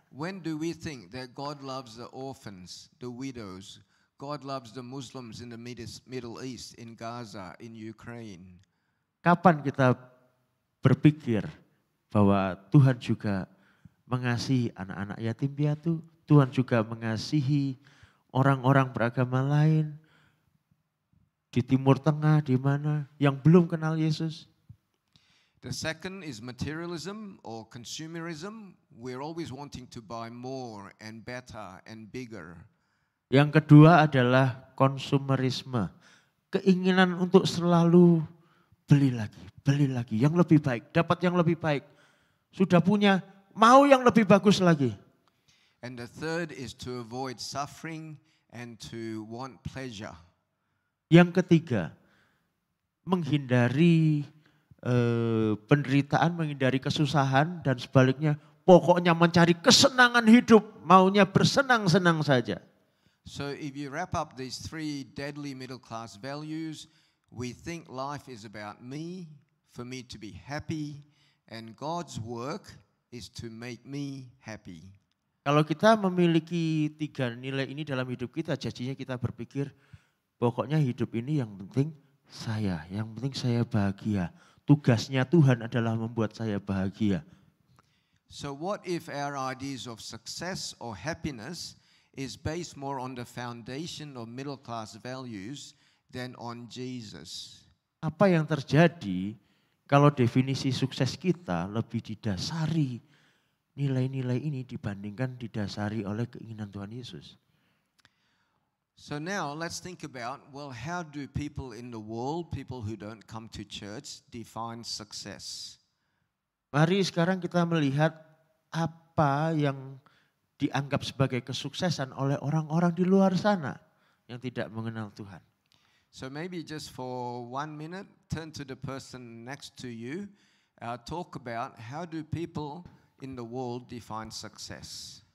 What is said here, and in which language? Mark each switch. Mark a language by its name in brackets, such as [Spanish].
[English] When do we think that God loves the orphans, the widows, God loves the Muslims in the Middle East, in Gaza, in Ukraine? [Indonesian] Kapan kita berpikir bahwa Tuhan juga mengasihi anak-anak yatim piatu, Tuhan juga mengasihi orang-orang beragama lain di Timur Tengah, di mana yang belum kenal Yesus. [English] The second is materialism or consumerism. We're always wanting to buy more and better and bigger. [Indonesian] Yang kedua adalah konsumerisme, keinginan untuk selalu beli lagi, yang lebih baik, dapat yang lebih baik. Sudah punya, mau yang lebih bagus lagi. [English] And the third is to avoid suffering and to want pleasure. [Indonesian] Yang ketiga, menghindari penderitaan, menghindari kesusahan dan sebaliknya pokoknya mencari kesenangan hidup, maunya bersenang-senang saja. [English] So if you wrap up these 3 deadly middle class values, we think life is about me, for me to be happy, and God's work is to make me happy. [Indonesian] Kalau kita memiliki 3 nilai ini dalam hidup kita, jadinya kita berpikir pokoknya hidup ini yang penting saya bahagia. Tugasnya Tuhan adalah membuat saya bahagia. [English] So what if our ideas of success or happiness is based more on the foundation of middle class values than on Jesus? [Indonesian] Apa yang terjadi kalau definisi sukses kita lebih didasari nilai-nilai ini dibandingkan didasari oleh keinginan Tuhan Yesus? [English] So now let's think about, well, how do people in the world, people who don't come to church, define success? [Indonesian] Mari sekarang kita melihat apa yang dianggap sebagai kesuksesan oleh orang-orang di luar sana yang tidak mengenal Tuhan. [English] So maybe just for 1 minute, turn to the person next to you, talk about how do people in the world define success.